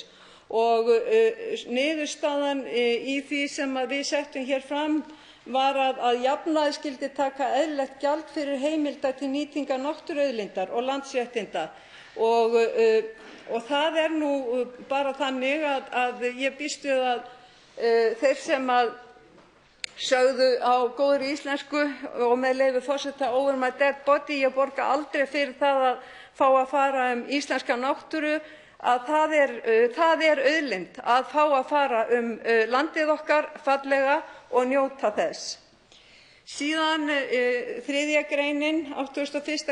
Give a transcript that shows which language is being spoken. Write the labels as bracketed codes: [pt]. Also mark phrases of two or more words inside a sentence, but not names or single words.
[is] Og niðurstaðan í því sem við settum hér fram var að jafnaði skyldi taka eðlilegt gjald fyrir heimildir til nýtingar náttúruauðlindar og landsréttinda. Og það er nú bara þannig að ég býst við að þeir sem sögðu á góðri íslensku og með leyfi forseta [en] over my dead body, [is] ég borga aldrei fyrir það að fá að fara íslenska náttúru, að það er auðlind að fá að fara landið okkar fallega og njóta þess. Síðan 3. greinin, 81.